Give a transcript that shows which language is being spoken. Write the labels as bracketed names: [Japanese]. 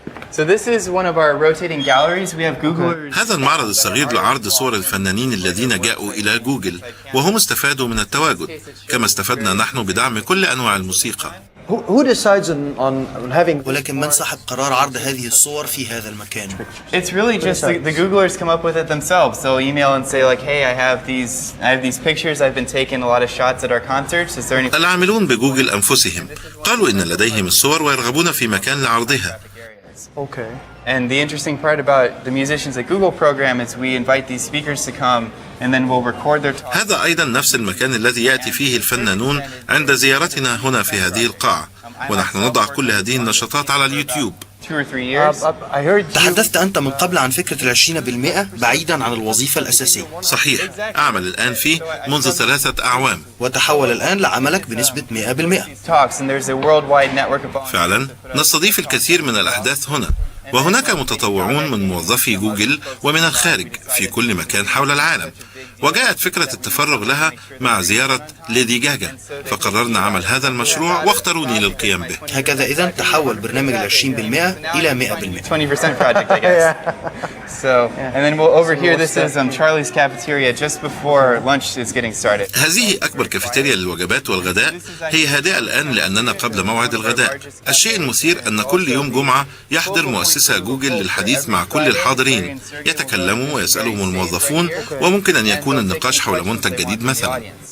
[English] So this is one of our rotating galleries. We have Googlers. [Arabic] هذا المعرض الصغير لعرض صور الفنانين الذين جاءوا إلى جوجل وهم استفادوا من التواجد كما استفدنا نحن بدعم كل أنواع الموسيقى. [English] Who decides on having [Arabic] ولكن من صاحب قرار عرض هذه الصور في هذا المكان؟ [English] It's really just the Googlers come up with it themselves. They'll email and say like, "Hey, I have these pictures. I've been taking a lot of shots at our concerts. Is there any?" [Arabic] العاملون بجوجل أنفسهم قالوا إن لديهم الصور ويرغبون في مكان لعرضها. [English] Okay. And the interesting part about the musicians at Google program is we invite these speakers to come and then we'll record their talk. [Arabic] هذا أيضا نفس المكان الذي يأتي فيه الفنانون عند زيارتنا هنا في هذه القاعة، ونحن نضع كل هذه النشاطات على اليوتيوب. [English] 2 or 3 years. I heard [Arabic] تحدثت أنت من قبل عن فكرة 20% بعيدا عن الوظيفة الأساسية، صحيح، أعمل الآن فيه منذ 3 أعوام. وتحول الآن لعملك بنسبة 100%. [English] Talks and there's a worldwide network of. [Arabic] فعلا نستضيف الكثير من الأحداث هنا، وهناك متطوعون من موظفي جوجل ومن الخارج في كل مكان حول العالم. وجاءت فكرة التفرغ لها مع زيارة ليدي جاجا، فقررنا عمل هذا المشروع واختاروني للقيام به. هكذا إذا تحول برنامج 20% إلى 100%. [English] 20% project, I guess. So, and then we'll over here. This is Charlie's cafeteria just before lunch is getting started. [Arabic] هذه أكبر كافيتيريا للوجبات والغداء، هي هادئة الآن لأننا قبل موعد الغداء. الشيء المثير أن كل يوم جمعة يحضر مؤسسة جوجل للحديث مع كل الحاضرين، يتكلموا ويسألهم الموظفون، وممكن أن يكون النقاش حول منتج جديد مثلا.